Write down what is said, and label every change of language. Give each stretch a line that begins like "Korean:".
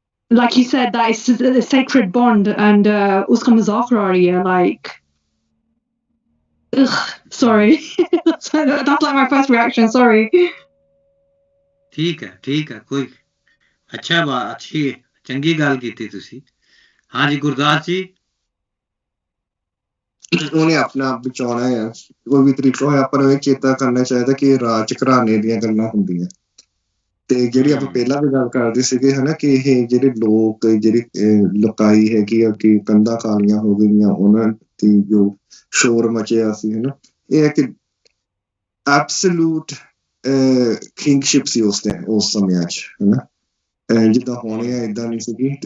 English: Like you said, that is a sacred bond, and
Hindi: uska mazak aa rahi hai,
English: like, ugh, sorry. That's like my first reaction, sorry.
Punjabi: ठीक है, कोई अच्छी चंगी गल कीती तुसी। हाँ जी गुरदास जी। ਉਹਨੇ ਆਪਣਾ ਆਪ ਬਚਾਉਣਾ ਹੈ, ਕੋਈ ਵੀ ਤਰੀਕਾ ਹੋਇਆ, ਪਰ ਇਹ ਚੇਤਾ ਕਰਨਾ ਚਾਹੀਦਾ ਕਿ ਇਹ ਰਾਜ ਘਰਾਣੇ ਦੀਆਂ ਗੱਲਾਂ ਹੁੰਦੀਆਂ। ਤੇ ਜਿਹੜੀ ਆਪਾਂ ਪਹਿਲਾਂ ਵੀ ਗੱਲ ਕਰਦੇ ਸੀਗੇ ਹਨਾ, ਕਿ ਇਹ ਜਿਹੜੇ ਲੋਕ ਜਿਹੜੀ ਲੁਕਾਈ ਹੈਗੀ ਆ ਕਿ ਕੰਧਾਂ ਕਾਲੀਆਂ ਹੋ ਗਈਆਂ, ਉਹਨਾਂ ਦੀ ਜੋ ਸ਼ੋਰ ਮਚਿਆ ਸੀ ਹਨਾ, ਇਹ ਹੈ ਕਿ
English: absolute kingship
Punjabi: ਸੀ ਉਸ ਸਮਿਆਂ 'ਚ ਹਨਾ, ਜਿੱਦਾਂ ਹੋਣੇ ਆ ਏਦਾਂ ਨਹੀਂ ਸੀਗੀ।